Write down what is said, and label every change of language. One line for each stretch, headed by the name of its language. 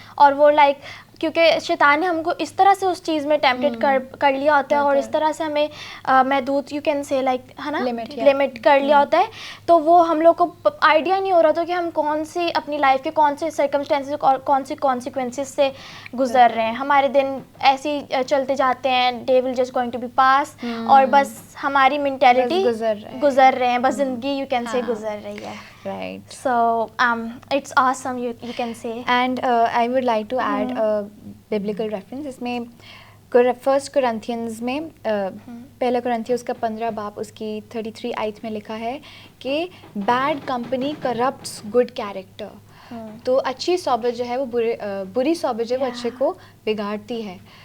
Urdu: اور وہ لائک کیونکہ شیطان نے ہم کو اس طرح سے اس چیز میں ٹیمپٹیڈ کر لیا ہوتا ہے, اور اس طرح سے ہمیں محدود یو کین سے لائک ہے نا لمٹ کر لیا ہوتا ہے, تو وہ ہم لوگ کو آئیڈیا نہیں ہو رہا تھا کہ ہم کون سی اپنی لائف کے کون سے سرکمسٹینسز اور کون سی کانسیکوینسز سے گزر رہے ہیں. ہمارے دن ایسے ہی چلتے جاتے ہیں,
English: they will just going to be pass,
Urdu: اور بس ہماری مینٹیلٹی گزر رہے ہیں, بس زندگی یو کین سے گزر رہی ہے.
English: Right. So it's awesome, you can say. And I would like to add a biblical reference.
Urdu: اس میں فرسٹ کرنتھینز میں پہلا کرنتھیوس کا 15 باب اس کی 33 آیت میں لکھا ہے کہ
English: Bad company corrupts good character.
Urdu: تو اچھی صحبت جو ہے وہ بری صحبت جو ہے وہ اچھے کو بگاڑتی ہے.